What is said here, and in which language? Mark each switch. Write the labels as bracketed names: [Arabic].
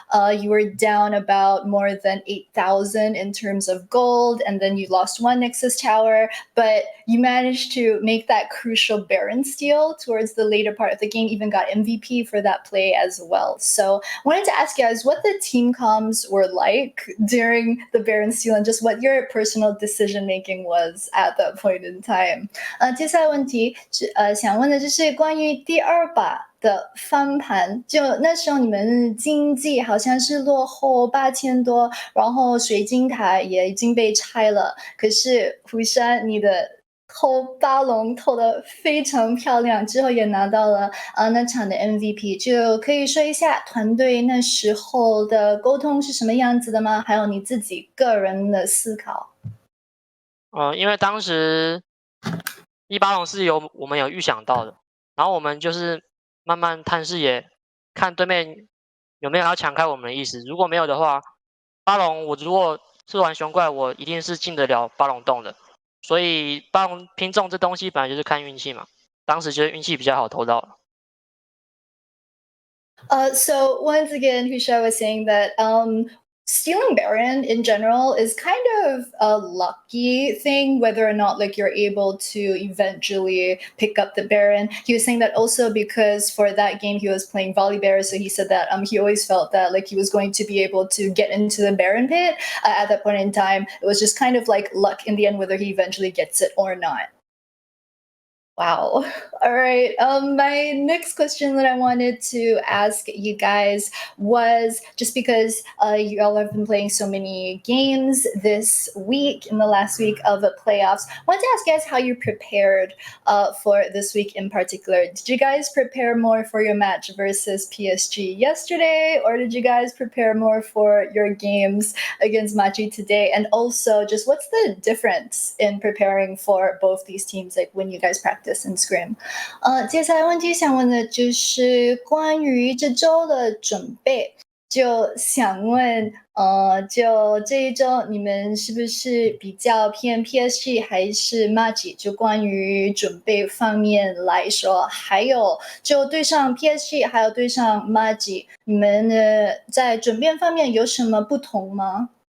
[English] You were down about more than 8,000 in terms of gold, and then you lost 1 Nexus tower, but you managed to make that crucial Baron steal towards the later part of the game, even got MVP for that play as well. So I wanted to ask you guys what the team comms were like during the Baron steal and just what your personal decision making was at that point in time. [Chinese] 接下来问题想问的就是关于第2把的翻盘，就那时候你们经济好像是落后8000多，然后水晶塔也已经被拆了，可是Husha你的投巴龙投得非常漂亮，之后也拿到了那场的 MVP， 就可以说一下团队那时候的沟通是什么样子的吗？还有你自己个人的思考。因为当时巴龙是我们有预想到的，然后我们就是慢慢探视野，看对面有没有要抢开我们的意思。如果没有的话，巴龙我如果是玩熊怪，我一定是进得了巴龙洞的。所以巴龙拼中这东西本来就是看运气嘛，当时就是运气比较好投到了。 [English] So once again, Husha was saying that stealing Baron in general is kind of a lucky thing, whether or not like you're able to eventually pick up the Baron. He was saying that also because for that game he was playing Volley Bear, so he said that he always felt that like he was going to be able to get into the Baron pit at that point in time. It was just kind of like luck in the end, whether he eventually gets it or not. Wow. All right. My next question that I wanted to ask you guys was just because you all have been playing so many games this week, in the last week of the playoffs. I wanted to ask you guys how you prepared for this week in particular. Did you guys prepare more for your match versus PSG yesterday, or did you guys prepare more for your games against Machi today? And also, just what's the difference in preparing for both these teams, like when you guys practice and scrim？ [Chinese] 接下来问题想问的就是关于这周的准备，就想问，就这一周你们是不是比较偏 PSG 还是 Machi？就关于准备方面来说，还有就对上 PSG 还有对上 Machi， 你们在准备方面有什么不同吗？